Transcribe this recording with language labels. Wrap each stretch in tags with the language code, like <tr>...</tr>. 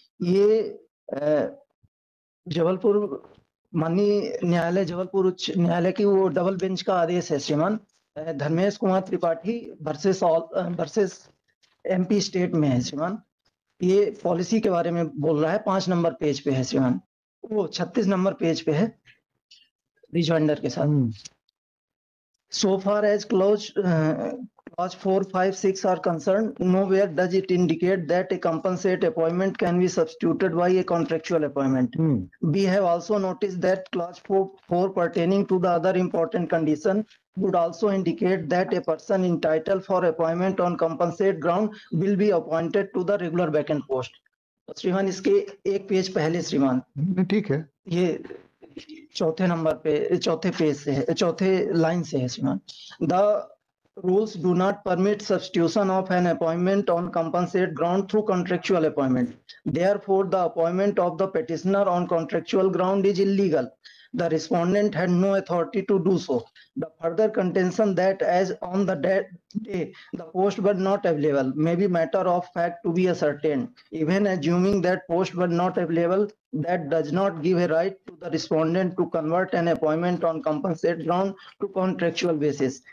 <hi>ये जबलपुर माननीय न्यायालय, जबलपुर उच्च न्यायालय की वो डबल बेंच का आदेश है श्रीमान, Dharmesh Kumar Tripathi versus MP state में है श्रीमान। ये पॉलिसी के बारे में बोल रहा है, 5 नंबर पेज पे है श्रीमान, वो 36 नंबर पेज पे है रिजॉइंडर के साथ।</hi> <en>So far as clause 4, 5, 6 are concerned, nowhere does it indicate that a compensate appointment can be substituted by a contractual appointment. We have also noticed that clause 4 pertaining to the other important condition would also indicate that a person entitled for appointment on compensate ground will be appointed to the regular vacant post.</en> <hi>श्रीमान इसके एक page पहले श्रीमान, ठीक है, ये चौथे number पे, चौथे पेज से है, चौथे लाइन से है श्रीमान।</hi> <en>The rules do not permit substitution of an appointment on compensate ground through contractual appointment, therefore the appointment of the petitioner on contractual ground is illegal. The respondent had no authority to do so. The further contention that as on the day the post were not available may be matter of fact to be ascertained. Even assuming that post were not available, that does not give a right to the respondent to convert an appointment on compensate ground to contractual basis.</en>